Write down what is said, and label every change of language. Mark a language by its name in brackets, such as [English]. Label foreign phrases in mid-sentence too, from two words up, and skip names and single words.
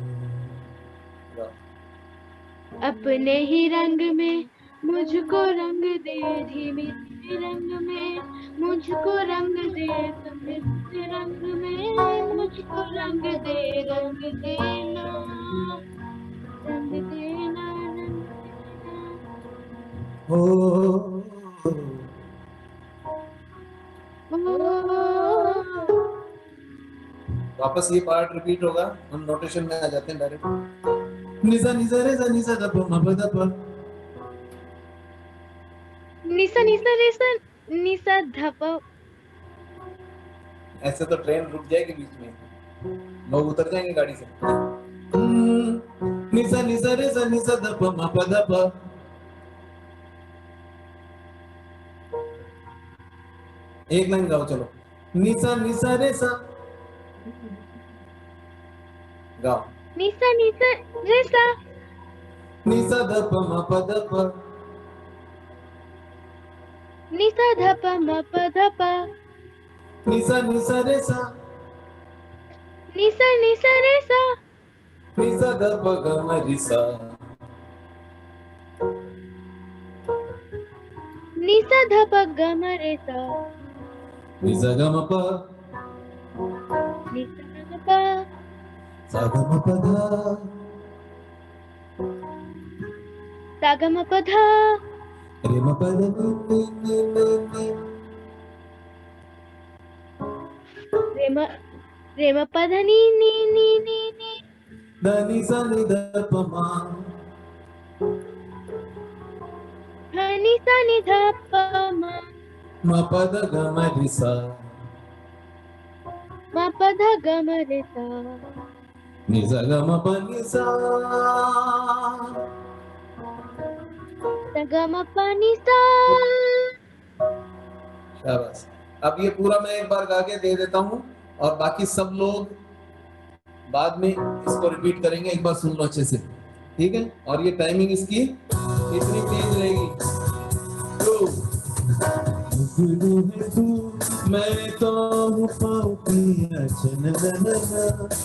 [Hindi] अपने ही रंग में मुझको रंग दे, धीमे धीमे रंग में मुझको रंग दे, समृद्ध रंग में मुझको रंग दे, रंग देना रंग देना रंग ओ देना। वापस ये [English] part repeat [Hindi] होगा, हम नोटेशन में आ जाते हैं डायरेक्ट। निजा निजा रे जा निजा दा प म प दा प। निसा निसा रेसा निसा धप। ऐसे तो ट्रेन रुक जाएगी बीच में, लोग उतर जाएंगे गाड़ी से। निजा निजा रे जा निजा दा प म प दा प। एक लाइन गाओ चलो। निसा निसा रे सा गाओ। निसा निसा रेसा निसा दा प म प दा प। निसा धप म प धप। निसा निसा रे सा निसा निसा रेसा निसा दा प ग म रि सा। निसा धप ग म रे सा। निसा ग म प निसा ग म प सा ग म प धा। सा ग म प धा। रे म प द नि रे म प ध नी नी नी नी नी। दा नि सा नि दा प म। ध नि सा नि ध प म। म प द ग म रि सा। म प ध ग म रे सा। नि सा ग म प नि सा। सा ग म प नि सा। शाबाश। अब ये पूरा मैं एक बार गा के दे देता हूँ, और बाकी सब लोग बाद में इसको रिपीट करेंगे, एक बार सुन लो अच्छे से, ठीक है? और ये टाइमिंग इसकी इतनी तेज रहेगी। जुगनू है तू, मैं तो हूँ पापिया चननना,